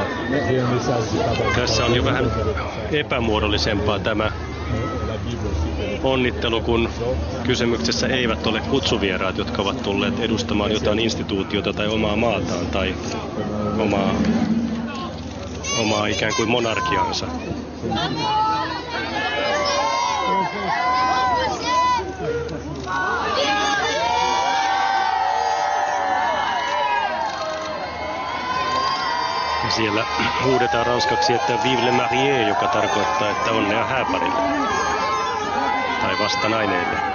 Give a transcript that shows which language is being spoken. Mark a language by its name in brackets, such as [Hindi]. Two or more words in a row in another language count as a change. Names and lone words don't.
[Finnish] Tässä on jo vähän epämuodollisempaa tämä onnittelu, kun kysymyksessä eivät ole kutsuvieraat, jotka ovat tulleet edustamaan jotain instituutiota tai omaa maataan tai omaa ikään kuin monarkiansa. Ja siellä huudetaan ranskaksi, että [French] vive le marié, [Finnish] joka tarkoittaa, että onnea hääparille tai vastanaineille.